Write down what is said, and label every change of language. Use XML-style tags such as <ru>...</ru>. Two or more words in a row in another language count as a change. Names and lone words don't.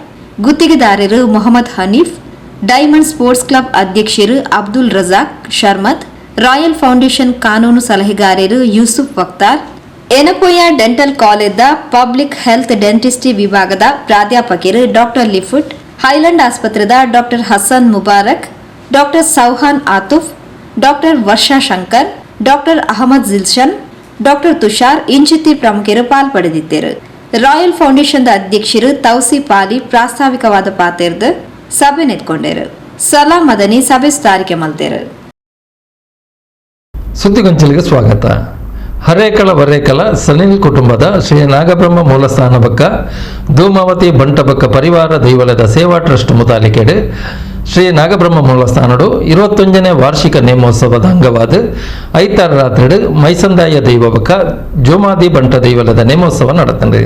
<tcy>ಗುತ್ತಿಗೆದಾರರು ಮೊಹಮ್ಮದ್ ಹನೀಫ್, ಡೈಮಂಡ್ ಸ್ಪೋರ್ಟ್ಸ್ ಕ್ಲಬ್ ಅಧ್ಯಕ್ಷರು ಅಬ್ದುಲ್ ರಜಾಕ್ ಶರ್ಮತ್, ರಾಯಲ್ ಫೌಂಡೇಶನ್ ಕಾನೂನು ಸಲಹೆಗಾರರು ಯೂಸುಫ್ ವಕ್ತಾರ್, ಎನಪೋಯ ಡೆಂಟಲ್ ಕಾಲೇಜ್ನ ಪಬ್ಲಿಕ್ ಹೆಲ್ತ್ ಡೆಂಟಿಸ್ಟ್ರಿ ವಿಭಾಗದ ಪ್ರಾಧ್ಯಾಪಕರು ಡಾಕ್ಟರ್ ಲಿಫುಟ್, ಹೈಲ್ಯಾಂಡ್ ಆಸ್ಪತ್ರೆದ ಡಾಕ್ಟರ್ ಹಸನ್ ಮುಬಾರಕ್, ಡಾಕ್ಟರ್ ಸೌಹಾನ್ ಆತುಫ್, ಡಾಕ್ಟರ್ ವರ್ಷಾ ಶಂಕರ್, ಡಾಕ್ಟರ್ ಅಹಮದ್ ಜಿಲ್ಶನ್, ಡಾಕ್ಟರ್ ತುಷಾರ್ ಇಂಚಿತಿ ಪ್ರಮುಖರು ಪಾಲ್ಪಡೆದಿದ್ದರು. ರಾಯಲ್ ಫೌಂಡೇಶನ್ ಅಧ್ಯಕ್ಷರು ತೌಸಿ ಪಾಲಿ ಪ್ರಾಸ್ತಾವಿಕವಾದ ಪಾತೆರ್ದು ಸಭೆ ನೆತ್ಕೊಂಡರು. ಸಲಾಂ ಮದನಿ ಸಭೆ ಸ್ಥಾರಿಕೆ ಮಲ್ತೇರು.</tcy> <kn>ಸುದ್ದಿಗೊಂಚಲಿಗೆ ಸ್ವಾಗತ.</kn> <tcy>ಹರೇಕಳ ವರೇಕಲ ಸನಿಲ್ ಕುಟುಂಬದ ಶ್ರೀ ನಾಗಬ್ರಹ್ಮ ಮೂಲಸ್ಥಾನ ಬಕ್ಕ ಧೂಮಾವತಿ ಬಂಟಬಕ್ಕ ಪರಿವಾರ ದೈವಲದ ಸೇವಾ ಟ್ರಸ್ಟ್ ಮುತಾಲಿಕೆಡು ಶ್ರೀ ನಾಗಬ್ರಹ್ಮ ಮೂಲಸ್ಥಾನಡು 21ನೇ ವಾರ್ಷಿಕ ನೇಮೋತ್ಸವದ ಅಂಗವಾದ ಐತಾರ ರಾತ್ರಿ ಮೈಸಂದಾಯ ದೈವ ಬಕ್ಕ ಜೋಮಾದಿ ಬಂಟ ದೈವಲದ ನೇಮೋತ್ಸವ ನಡೆತಂಡು.</tcy>